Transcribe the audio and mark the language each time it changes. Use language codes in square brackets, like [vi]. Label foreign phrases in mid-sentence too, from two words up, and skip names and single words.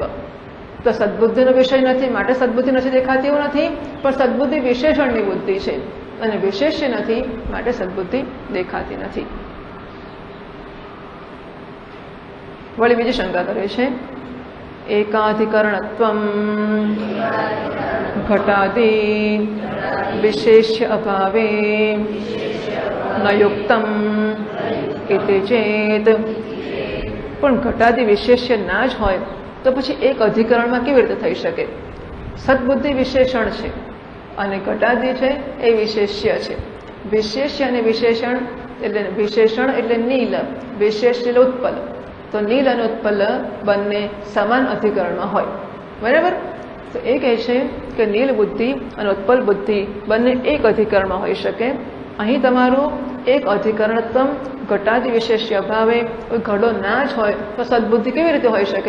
[gu] તો સદબુદ્ધિનો વિષય નથી માટે સદબુદ્ધિ નથી દેખાતી એવું નથી, પણ સદબુદ્ધિ વિશેષણની બુદ્ધિ છે અને વિશેષ્ય નથી માટે સદબુદ્ધિ દેખાતી નથી. વળી બીજી શંકા કરે છે [sa] એકાધિકરણત્વમ घटादि विशेष्य अभावे न युक्तम इति चेत [gu] પણ ઘટાદિ વિશેષ્ય ના જ હોય તો પછી એક અધિકરણમાં કેવી રીતે થઈ શકે? સદ્બુદ્ધિ વિશેષણ છે અને ઘટાદિ છે એ વિશેષ્ય છે। વિશેષ્ય અને વિશેષણ એટલે વિશેષણ એટલે નીલ, વિશેષ એટલે ઉત્પલ, તો નીલ અને ઉત્પલ બંને સમાન અધિકરણમાં હોય, બરાબર? તો એ કહે છે કે નીલ બુદ્ધિ અને ઉત્પલ બુદ્ધિ બંને એક અધિકરણમાં હોઈ શકે. અહીં તમારું એક [sa] અધિકરણત્તમ ઘટાદિ વિશેષ્ય અભાવે [gu] કોઈ ઘડો ના જ હોય તો સદબુદ્ધિ કેવી રીતે હોઈ શકે?